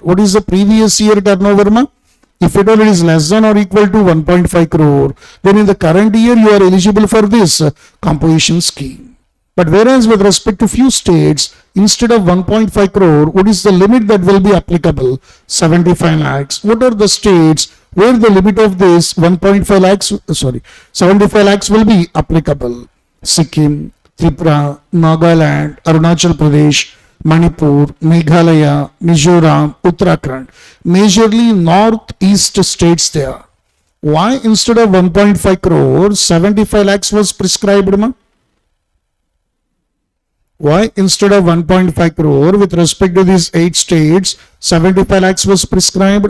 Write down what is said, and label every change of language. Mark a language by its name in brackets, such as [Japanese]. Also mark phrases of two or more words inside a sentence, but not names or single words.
[English] What is the previous year turnover, ma? If it all is less than or equal to 1.5 crore, then in the current year you are eligible for this composition scheme. But whereas with respect to few states, instead of 1.5 crore, what is the limit that will be applicable? 75 lakhs. What are the states where the limit of this 1.5 lakhs, 75 lakhs will be applicable? Sikkim, Tripura, Nagaland, Arunachal Pradesh, Manipur, Meghalaya, Mizoram, Uttarakhand. Majorly northeast states there. Why instead of 1.5 crore, 75 lakhs was prescribed, ma? Why instead of 1.5 crore with respect to these 8 states, 75 lakhs was prescribed?